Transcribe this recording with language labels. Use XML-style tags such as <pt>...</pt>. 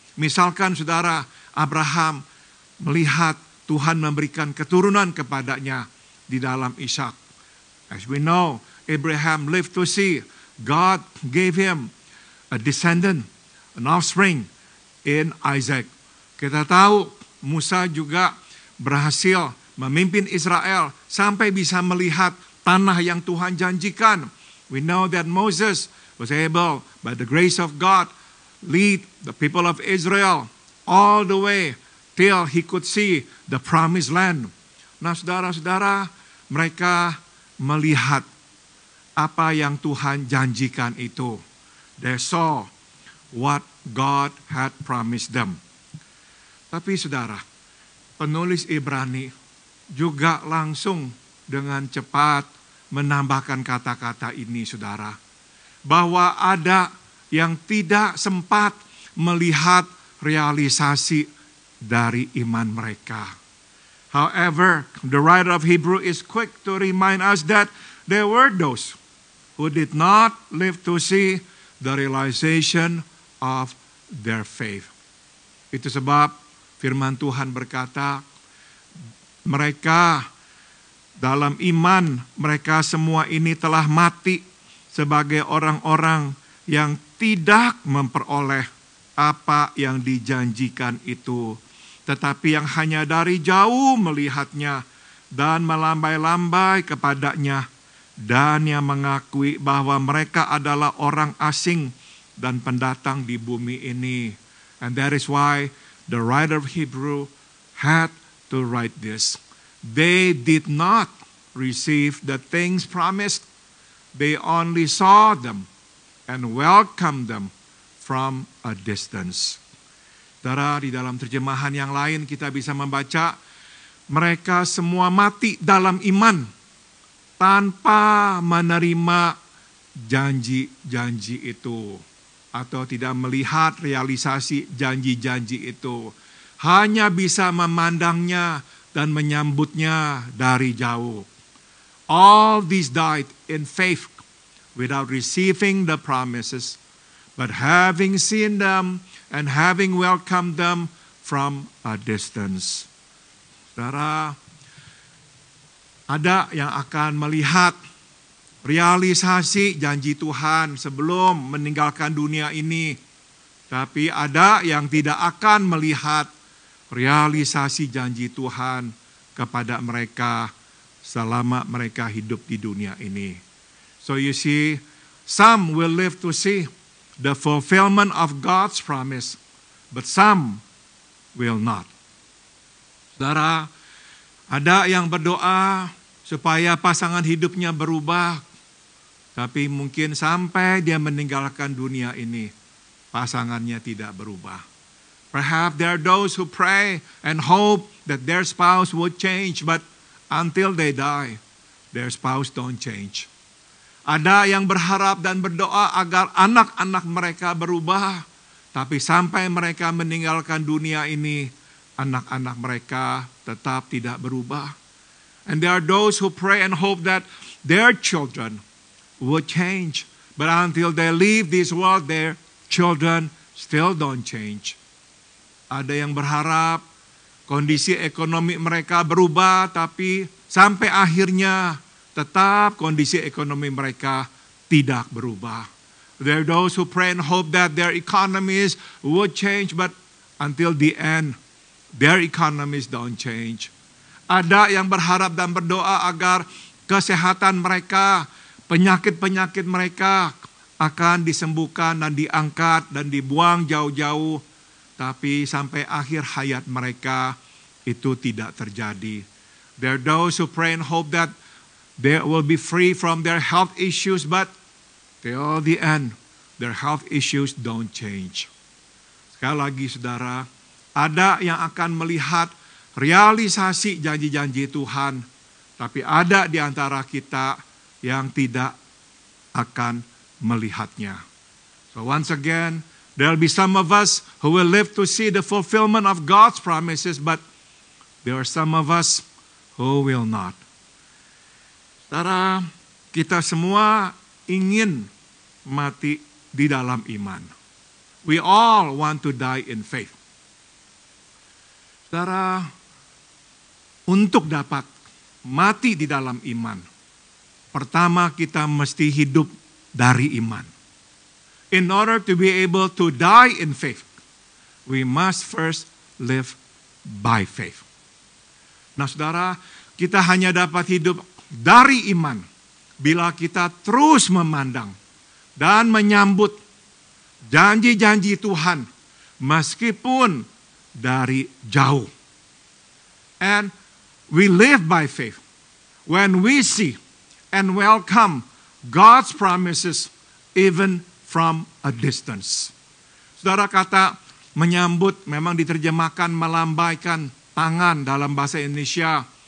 <id>Misalkan, saudara, Abraham melihat Tuhan memberikan keturunan kepadanya di dalam Ishak.</id> <en>As we know, Abraham lived to see God gave him a descendant, an offspring in Isaac.</en> <id>Kita tahu Musa juga berhasil memimpin Israel sampai bisa melihat tanah yang Tuhan janjikan.</id> <en>We know that Moses was able, by the grace of God, lead the people of Israel all the way till he could see the promised land.</en> <id>Nah, saudara-saudara, mereka melihat apa yang Tuhan janjikan itu.</id> <en>They saw what God had promised them.</en> <id>Tapi, saudara, penulis Ibrani juga langsung dengan cepat menambahkan kata-kata ini, saudara. Bahwa ada yang tidak sempat melihat realisasi dari iman mereka.</id> <en>However, the writer of Hebrew is quick to remind us that there were those who did not live to see the realization of their faith.</en> <id>Itu sebab firman Tuhan berkata, mereka dalam iman, mereka semua ini telah mati sebagai orang-orang yang tidak memperoleh apa yang dijanjikan itu, tetapi yang hanya dari jauh melihatnya dan melambai-lambai kepadanya, dan yang mengakui bahwa mereka adalah orang asing dan pendatang di bumi ini.</id> <en>And that is why the writer of Hebrew had to write this. They did not receive the things promised. They only saw them and welcomed them from a distance.</en> <id>Saudara, di dalam terjemahan yang lain kita bisa membaca, mereka semua mati dalam iman tanpa menerima janji-janji itu, atau tidak melihat realisasi janji-janji itu. Hanya bisa memandangnya dan menyambutnya dari jauh.</id> <en>All these died in faith without receiving the promises, but having seen them and having welcomed them from a distance.</en> <id>Saudara, ada yang akan melihat realisasi janji Tuhan sebelum meninggalkan dunia ini. Tapi ada yang tidak akan melihat realisasi janji Tuhan kepada mereka selama mereka hidup di dunia ini.</id> <en>So you see, some will live to see the fulfillment of God's promise, but some will not.</en> <id>Saudara, ada yang berdoa supaya pasangan hidupnya berubah, tapi mungkin sampai dia meninggalkan dunia ini, pasangannya tidak berubah.</id> <en>Perhaps there are those who pray and hope that their spouse would change, but until they die, their spouse don't change.</en> <id>Ada yang berharap dan berdoa agar anak-anak mereka berubah, tapi sampai mereka meninggalkan dunia ini, anak-anak mereka tetap tidak berubah.</id> <en>And there are those who pray and hope that their children would change, but until they leave this world, their children still don't change.</en> <id>Ada yang berharap kondisi ekonomi mereka berubah, tapi sampai akhirnya tetap kondisi ekonomi mereka tidak berubah.</id> <en>There are those who pray and hope that their economies would change, but until the end, their economies don't change.</en> <id>Ada yang berharap dan berdoa agar kesehatan mereka, penyakit-penyakit mereka akan disembuhkan dan diangkat dan dibuang jauh-jauh. Tapi sampai akhir hayat mereka itu tidak terjadi.</id> <en>There are those who pray and hope that they will be free from their health issues, but till the end, their health issues don't change.</en> <id>Sekali lagi saudara, ada yang akan melihat realisasi janji-janji Tuhan, tapi ada di antara kita yang tidak akan melihatnya.</id> <en>So once again, there will be some of us who will live to see the fulfillment of God's promises, but there are some of us who will not.</en> <id>Saudara, kita semua ingin mati di dalam iman.</id> <en>We all want to die in faith.</en> <id>Saudara, untuk dapat mati di dalam iman, pertama kita mesti hidup dari iman.</id> <en>In order to be able to die in faith, we must first live by faith.</en> <id>Nah saudara, kita hanya dapat hidup dari iman bila kita terus memandang dan menyambut janji-janji Tuhan meskipun dari jauh.</id> <en>And we live by faith when we see and welcome God's promises even from a distance.</en> <id>Saudara, kata menyambut memang diterjemahkan melambaikan tangan dalam bahasa Indonesia.</id>